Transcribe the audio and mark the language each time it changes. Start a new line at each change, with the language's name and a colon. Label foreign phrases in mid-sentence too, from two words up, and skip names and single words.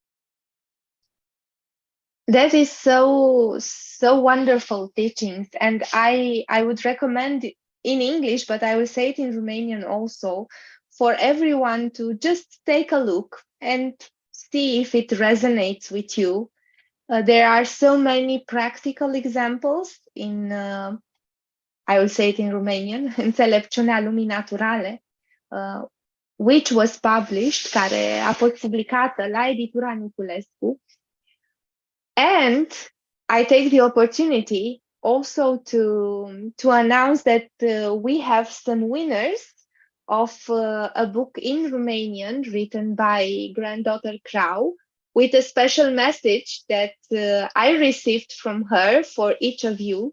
English: That is so wonderful teachings, and I would recommend it in English, but I will say it in Romanian also, for everyone to just take a look and see if it resonates with you. There are so many practical examples in, I will say it in Romanian,
Romanian: Înțelepciunea lumii naturale,
English: which was published,
Romanian: care a fost publicată la editura Niculescu.
English: And I take the opportunity also to announce that we have some winners of a book in Romanian written by Granddaughter Crow, with a special message that I received from her for each of you.